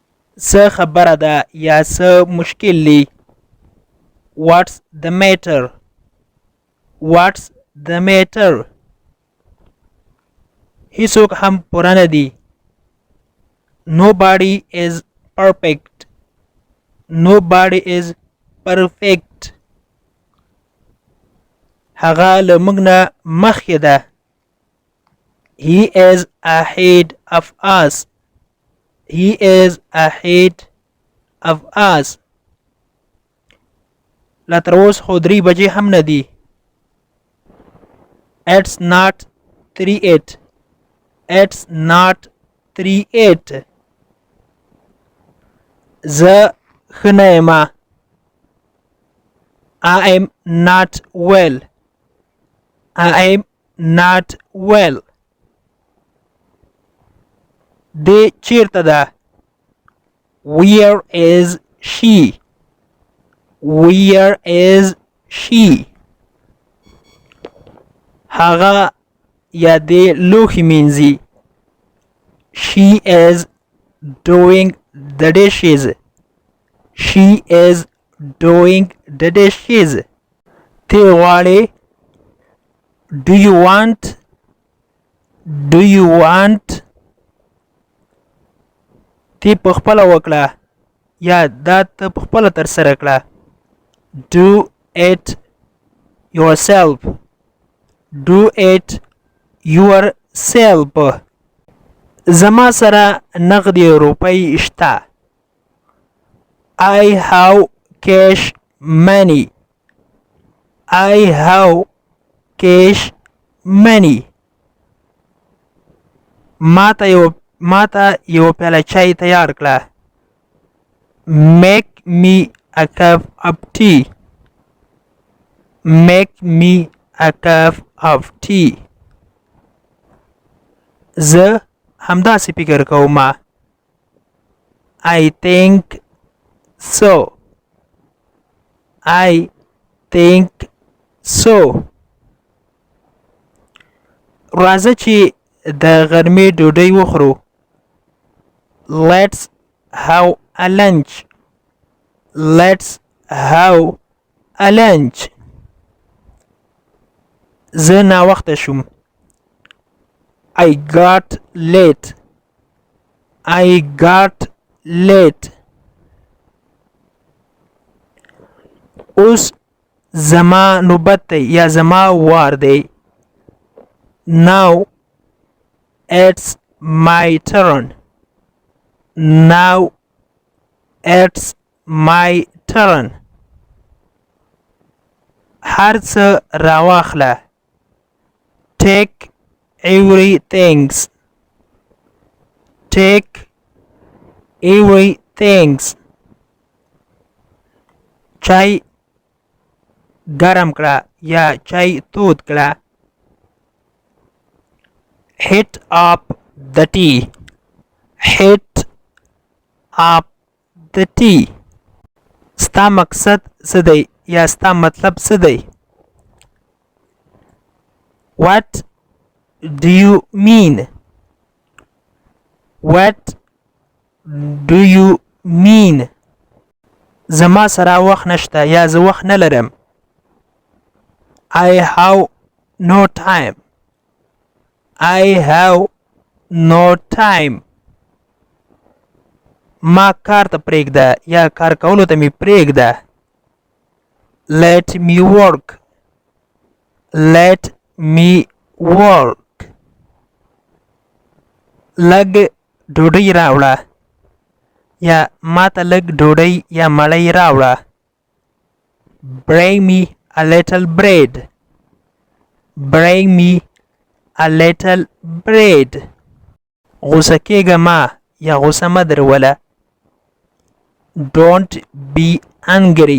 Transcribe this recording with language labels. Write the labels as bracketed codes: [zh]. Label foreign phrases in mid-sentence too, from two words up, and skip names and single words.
[ps] څه خبره ده یا څه مشکل دی. [en] What's the matter? What's the matter? [ps] هیڅوک هم پوره نه دي. [en] Nobody is perfect. Nobody is perfect. [ps] هغه له موږ نه مخکې ده. [en] He is ahead of us. He is ahead of us. [ps] لا تر اوس خو 3 بجې هم نه دي. [en] It's not 3:08. It's not 3:08. [ps] زه ښه نه یم. [en] I am not well. I am not well. [ps] دی چیرته ده. [en] Where is she? Where is she? [ps] هغه یا دی لوښي مینځي. [en] She is doing the dishes. She is doing the dishes. [ps] ته غواړې. [en] Do you want? Do you want? [ps] تی په خپله وکړه یا دا ته په خپله ترسره کړه. [en] Do it yourself. Do it yourself. [ps] زما سره نغدي روپۍ شته. [en] I have cash money. I have cash money. [ps] ماته یو پیاله چای تیار کړه. [en] Make me a cup of tea. Make me a cup of tea. [ps] زه همداسې فکر کوم. [en] I think so. I think so. [ps] راځه چې د غرمې ډوډۍ وخورو. [en] Let's have a lunch. Let's have a lunch. [ps] زه ناوخته شوم. [en] I got late. I got late. [ps] اوس زما نوبت دی یا زما وار دی. [en] Now it's my turn. Now it's my turn. [ps] هر څه راواخله. [en] Take everything. Take everything. [ps] چای ګرم کړه یا چای تود کړه. [en] Hit up the tea. Hit up the tea. [ps] ستا مقصد څه دی یا ستا مطلب څه دی. [en] What do you mean? What do you mean? [ps] زما سره وخت نشته یا زه وخت نه لرم. [en] I have no time. I have no time. [ps] ما کار ته پرېږده یا کار کولو ته مې پرېږده. [en] Let me work. Let me work. [ps] لږ ډوډۍ راوړه یا ما ته لږ ډوډۍ یا مړۍ راوړه. [en] Bring me a little bread. Bring me a little bread. [ps] غوسه کېږه ما یا غوسه مه دروله. [en] Don't be angry.